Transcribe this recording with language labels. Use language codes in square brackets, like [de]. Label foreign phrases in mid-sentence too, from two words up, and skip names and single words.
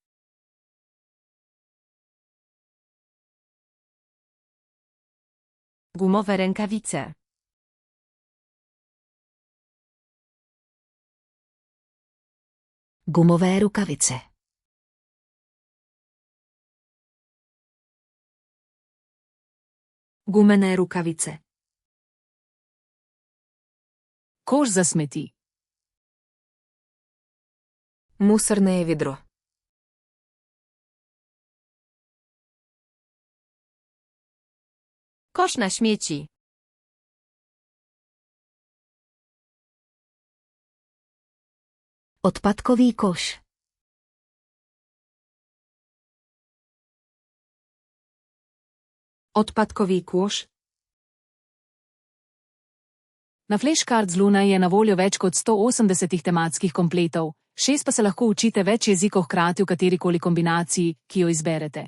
[pl] Gumowe rękawice. [cs] Gumové rukavice. [sl] Gumene rukavice. Koš za smeti. [ru] Мусорное ведро. [pl] Kosz na śmieci. [cs] Odpadkový koš. [sk] Odpadkový kôš. [sl] Na Flashcards Luna je na voljo več kot 180 tematskih kompletov, 6 pa se lahko učite več jezikov hkrati v katerikoli kombinaciji, ki jo izberete.